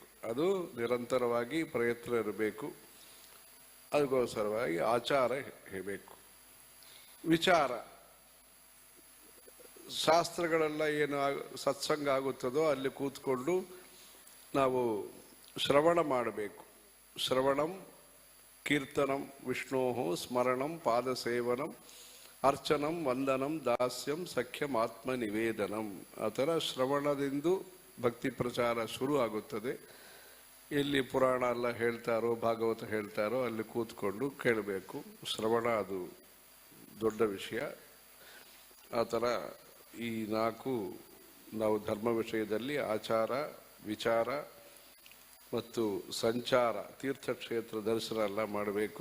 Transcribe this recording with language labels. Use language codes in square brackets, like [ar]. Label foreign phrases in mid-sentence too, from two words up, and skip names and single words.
[kn] ಅದು ನಿರಂತರವಾಗಿ ಪ್ರಯತ್ನ ಇರಬೇಕು. ಅದಕ್ಕೋಸ್ಕರವಾಗಿ ಆಚಾರ ಇರಬೇಕು. ವಿಚಾರ, ಶಾಸ್ತ್ರಗಳೆಲ್ಲ ಏನು ಸತ್ಸಂಗ ಆಗುತ್ತದೋ ಅಲ್ಲಿ ಕೂತ್ಕೊಂಡು ನಾವು ಶ್ರವಣ ಮಾಡಬೇಕು. [sa] ಶ್ರವಣಂ ಕೀರ್ತನಂ ವಿಷ್ಣೋ ಸ್ಮರಣಂ ಪಾದಸೇವನಂ ಅರ್ಚನಂ ವಂದನಂ ದಾಸ್ಯಂ ಸಖ್ಯಂ ಆತ್ಮ ನಿವೇದನಂ. [kn] ಆ ಥರ ಶ್ರವಣದಿಂದ ಭಕ್ತಿ ಪ್ರಚಾರ ಶುರು ಆಗುತ್ತದೆ. ಎಲ್ಲಿ ಪುರಾಣ ಎಲ್ಲ ಹೇಳ್ತಾರೋ ಭಾಗವತ ಹೇಳ್ತಾರೋ ಅಲ್ಲಿ ಕೂತ್ಕೊಂಡು ಕೇಳಬೇಕು. ಶ್ರವಣ ಅದು ದೊಡ್ಡ ವಿಷಯ. ಆ ಥರ ಈ 4 ನಾವು ಧರ್ಮ ವಿಷಯದಲ್ಲಿ ಆಚಾರ, ವಿಚಾರ ಮತ್ತು ಸಂಚಾರ, ತೀರ್ಥಕ್ಷೇತ್ರ ದರ್ಶನ ಎಲ್ಲ ಮಾಡಬೇಕು.